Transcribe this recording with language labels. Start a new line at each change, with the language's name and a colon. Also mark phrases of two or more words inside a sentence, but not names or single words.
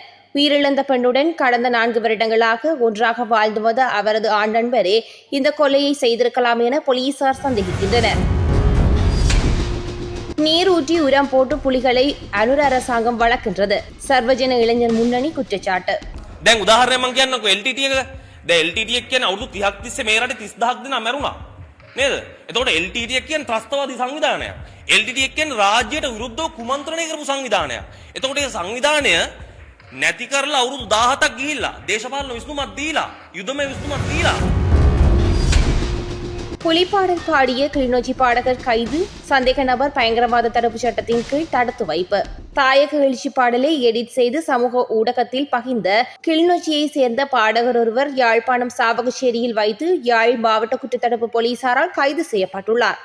Tamil: உயிரிழந்த பெண்ணுடன் கடந்த 4 வருடங்களாக ஒன்றாக வாழ்ந்து வந்த அவரது ஆண் நண்பரே இந்த கொலையை செய்திருக்கலாம் என போலீசார் சந்தேகிக்கின்றனர். நீர் ஊற்றி உரம் போட்டு புலிகளை அனுர அரசாங்கம் வளர்க்கின்றது. சர்வஜன இளைஞர் முன்னணி குற்றச்சாட்டு.
Sinhala: දැන් උදාහරණයක් මම කියන්නකෝ LTT එක. දැන් LTT එක කියන්නේ අවුරුදු 30ක් තිස්සේ මේ රටේ 30000ක් දෙනා මැරුණා. නේද? එතකොට LTT එක කියන්නේ ත්‍රස්තවාදී සංවිධානයක්. LTT එක කියන්නේ රාජ්‍යයට විරුද්ධව කුමන්ත්‍රණය කරපු සංවිධානයක්. එතකොට මේ සංවිධානය නැති කරලා අවුරුදු 17ක් ගිහිල්ලා දේශපාලන විසඳුමක් දීලා යුදමය විසඳුමක් දීලා
Tamil: புலிப்பாடல் பாடிய கிளிநொச்சி பாடகர் கைது, சந்தேக நபர் பயங்கரவாத தடுப்பு சட்டத்தின் கீழ் தடுத்து வைப்பு. தாயக எழுச்சி பாடலை எடிட் செய்து சமூக ஊடகத்தில் பகிர்ந்த கிளிநொச்சியை சேர்ந்த பாடகர் ஒருவர் யாழ்ப்பாணம் சாவகச்சேரியில் வைத்து யாழ் மாவட்ட குற்றத்தடுப்பு போலீசாரால் கைது செய்யப்பட்டுள்ளார்.